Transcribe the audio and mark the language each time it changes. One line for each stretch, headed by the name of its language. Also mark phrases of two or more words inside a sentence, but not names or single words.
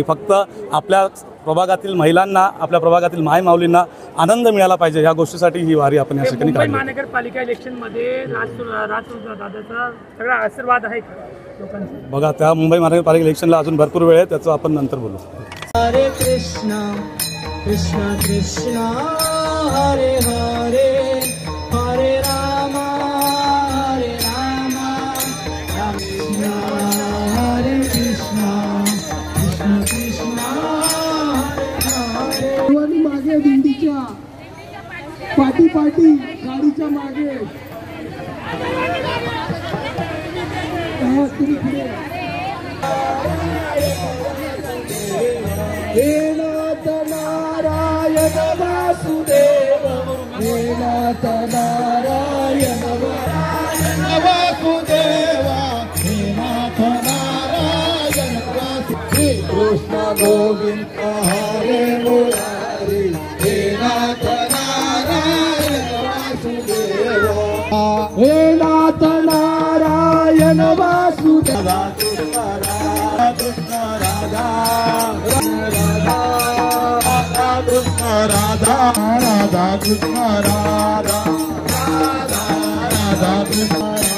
Marathi: फक्त आपल्या प्रभागातील महिलांना, आपल्या प्रभागातील माय माऊलींना आनंद मिळाला पाहिजे, या गोष्टीसाठी ही वारी आपण या ठिकाणी काढली. महानगरपालिका इलेक्शनमध्ये दादाचा सगळा आशीर्वाद आहे लोकांचा. बघा, त्या मुंबई महानगरपालिका इलेक्शनला अजून भरपूर वेळ आहे, त्याचं आपण नंतर बोलू.
Sanskrit: हरे कृष्णा कृष्णा कृष्णा हरे हरे हरे रामा राम कृष्णा हरे कृष्णा कृष्णा कृष्णा हरे हरे.
Marathi: मागे दिंडीच्या पाठी गाडीच्या मागे
Sanskrit: हे नाथ नारायण वासुदेव, हे नाथ नारायण वासुदेव, हे नाथ नारायण श्री कृष्ण गोविंद हरे मुरारी, हे नाथ नारायण वासुदेव, हे नाथ नारायण वासुदेव. कृष्ण राधा राधा कृष्ण राधा राधा कृष्ण